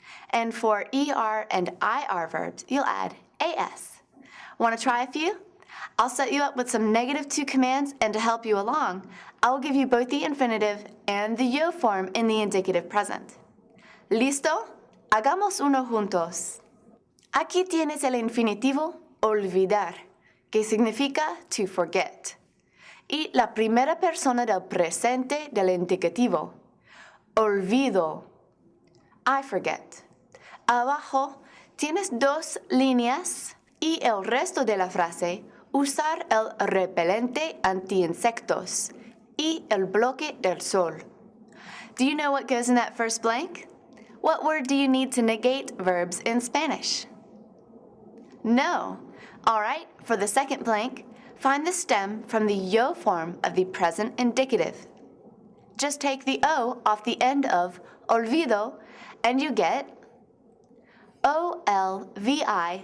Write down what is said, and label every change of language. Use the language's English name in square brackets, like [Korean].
[English] And for ER and IR verbs, you'll add AS. Want to try a few? I'll set you up with some negative to commands, and to help you along, I will give you both the infinitive and the yo form in the indicative present. [Spanish] ¿Listo? Hagamos uno juntos. Aquí tienes el infinitivo olvidar, que significa [English] to forget. [Spanish] Y la primera persona del presente del indicativo. Olvido. [English] I forget. [Spanish] Abajo tienes dos líneas y el resto de la frase, usar el repelente anti-insectos y el bloque del sol. [English] Do you know what goes in that first blank? What word do you need to negate verbs in Spanish? No. All right, for the second blank, find the stem from the yo form of the present indicative. Just take the O off the end of olvido and you get O-L-V-I-D.